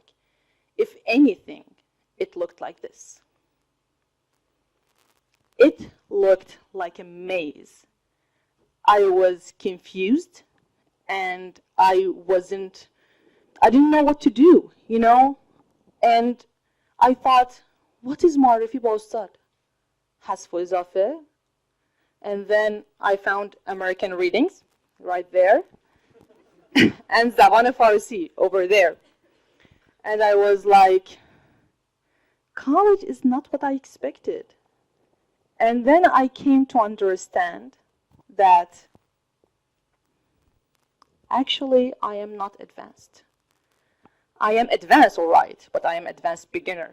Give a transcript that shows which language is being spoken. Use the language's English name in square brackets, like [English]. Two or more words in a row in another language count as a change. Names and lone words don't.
[English] If anything, it looked like this. It looked like a maze. I was confused, and I didn't know what to do, And I thought, what is [Persian] معرفی با استاد? حذف و اضافه. [English] And then I found American readings right there. And [Persian] زبان فارسی [English] over there. And I was like, college is not what I expected. And then I came to understand that actually I am not advanced. I am advanced, all right, but I am advanced beginner.